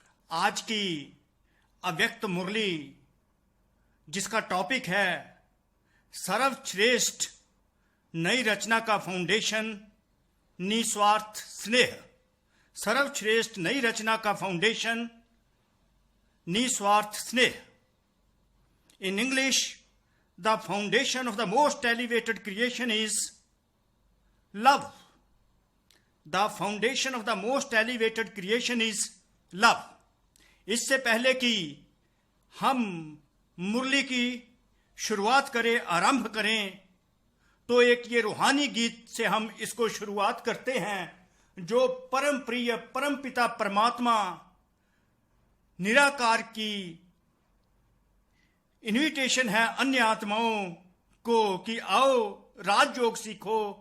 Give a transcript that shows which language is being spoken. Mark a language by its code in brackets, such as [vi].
[hi] आज की अव्यक्त मुरली जिसका टॉपिक है सर्वश्रेष्ठ नई रचना का फाउंडेशन निस्वार्थ स्नेह। सर्वश्रेष्ठ नई रचना का फाउंडेशन निस्वार्थ स्नेह। [en] In English, the foundation of the most elevated creation is love. The foundation of the most elevated creation is love. [hi] इससे पहले कि हम मुरली की शुरुआत करें, आरंभ करें, तो एक ये रूहानी गीत से हम इसको शुरुआत करते हैं जो परम प्रिय परम पिता परमात्मा निराकार की इन्विटेशन है अन्य आत्माओं को कि आओ राजयोग सीखो।